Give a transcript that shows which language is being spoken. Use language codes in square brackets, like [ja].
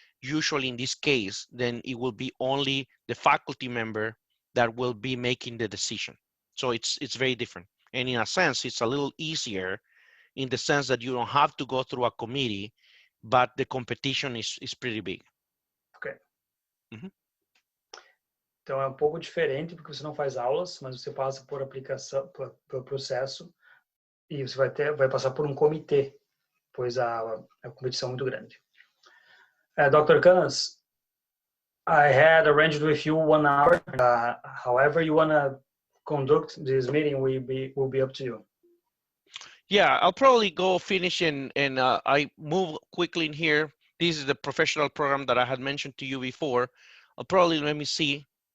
[en] Usually in this case, then it will be only the faculty member that will be making the decision. So it's very different. And in a sense, it's a little easier in the sense that you don't have to go through a committee, but the competition is pretty big. Ok. [pt] Então é um pouco diferente porque você não faz aulas, mas você passa por aplicação, pelo processo, e você vai passar por um comitê, pois a competição é muito grande. [en] Dr. Canas, I had arranged with you 1 hour. However you want to conduct this meeting will be up to you. Yeah, I'll probably go finish and I move quickly in here. This is the professional program that I had mentioned to you before. I'll probably, let me see.